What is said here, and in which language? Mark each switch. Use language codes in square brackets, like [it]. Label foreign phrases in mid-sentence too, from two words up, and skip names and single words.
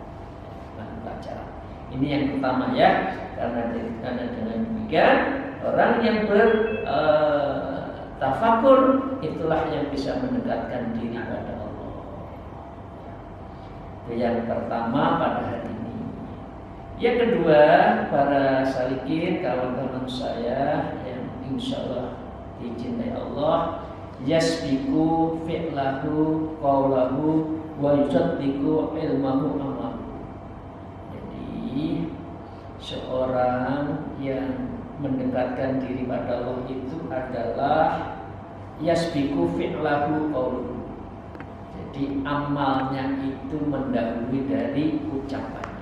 [id] Ini yang pertama ya, karena dengan demikian orang yang tafakur itulah yang bisa mendekatkan diri pada Allah. Itu yang pertama pada hari ini. Yang kedua, para salikin, kawan-kawan saya yang [ar] إن شاء الله [id] dicintai Allah, [ar] يسبق فعله قوله ويصدق علمه عمله. [id] Jadi seorang yang mendekatkan diri pada Allah itu adalah [ar] يسبق فعله قوله. [id] Jadi amalnya itu mendahului dari ucapannya.